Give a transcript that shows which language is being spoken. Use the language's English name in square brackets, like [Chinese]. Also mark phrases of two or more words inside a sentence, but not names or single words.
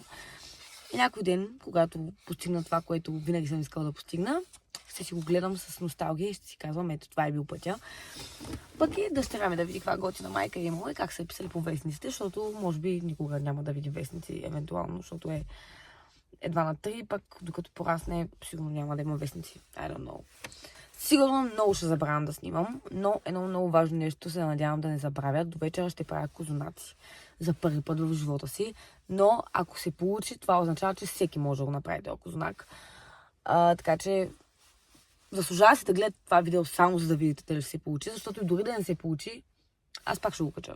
[Bulgarian] И някой ден, когато постигна това, което винаги съм искала да постигна, ще си го гледам с носталгия и ще си казвам, ето това е бил пътя. Пък и дъщеря ми да види каква готина майка имала и как са писали по вестниците, защото може би никога няма да види вестници, евентуално, защото е едва на 3, пък докато порасне, сигурно няма да има вестници. [English] I don't know. [Bulgarian] Сигурно много ще забравям да снимам, но едно много важно нещо се надявам да не забравя. До вечера ще правя козунаци за първи път в живота си, но ако се получи, това означава, че всеки може да го направи този козунак. Така че заслужава се да гледате това видео само за да видите дали ще се получи, защото и дори да не се получи, аз пак ще го кача.